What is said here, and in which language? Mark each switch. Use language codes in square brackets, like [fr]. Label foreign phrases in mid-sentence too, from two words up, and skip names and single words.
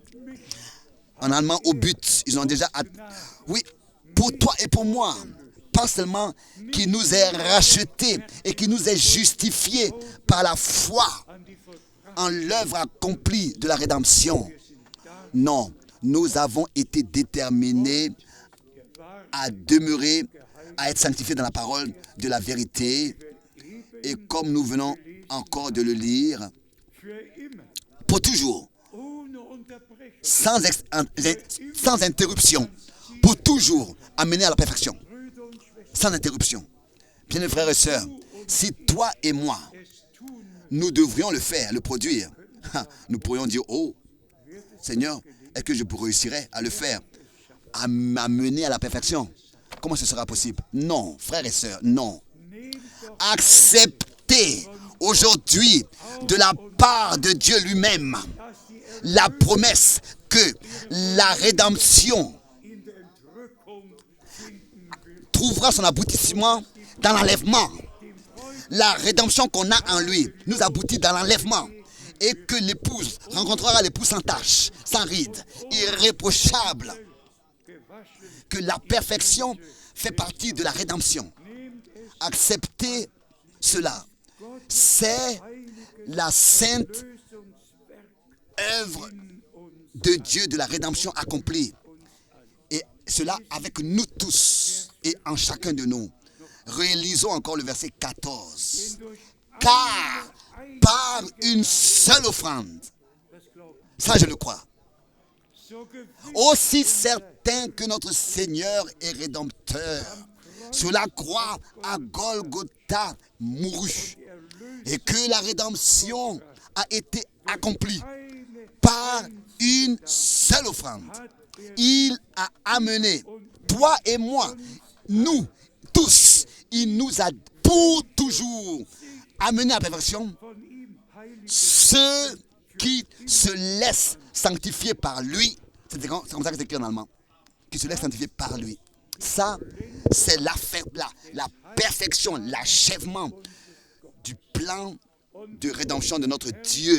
[fr] En allemand, au but, ils ont déjà... Oui, pour toi et pour moi, pas seulement qui nous est racheté et qui nous est justifié par la foi en l'œuvre accomplie de la rédemption. Non, nous avons été déterminés à demeurer, à être sanctifiés dans la parole de la vérité. Et comme nous venons encore de le lire, [de] für immer, [fr] pour toujours, [de] ohne Unterbrechung, [fr] sans interruption, pour toujours amener à la perfection, [de] Brüder und Schwestern, [fr] sans interruption. Bien, frères et sœurs, si toi et moi, [de] es tun, [fr] nous devrions le faire, le produire, nous pourrions dire, oh, Seigneur, est-ce que je réussirai à le faire, à m'amener à la perfection? Comment ce sera possible? Non, frères et sœurs, non. [de] nehmt doch [fr] Acceptez aujourd'hui de la part de Dieu lui-même [de] dass die [fr] la promesse que la rédemption [de] in der Entrückung finden will, [fr] trouvera son aboutissement dans l'enlèvement. La rédemption qu'on a en lui nous aboutit dans l'enlèvement. Et que l'épouse rencontrera l'époux sans tache, sans ride, irréprochable. Que la perfection fait partie de la rédemption. Acceptez cela. C'est la sainte œuvre de Dieu de la rédemption accomplie. Et cela avec nous tous et en chacun de nous. Réalisons encore le verset 14. Car par une seule offrande, ça je le crois, [de] so gewiss [fr] aussi certain que notre Seigneur et Rédempteur sur la croix à Golgotha mourut et que la rédemption a été accomplie par une seule offrande. Il a amené toi et moi, nous tous, il nous a pour toujours amené à la perfection [de] von ihm heilig [fr] ceux qui se laissent sanctifier par lui. C'est comme ça que c'est écrit en allemand. Qui se laissent sanctifier par lui. Ça, c'est la perfection, l'achèvement du plan de rédemption de notre Dieu.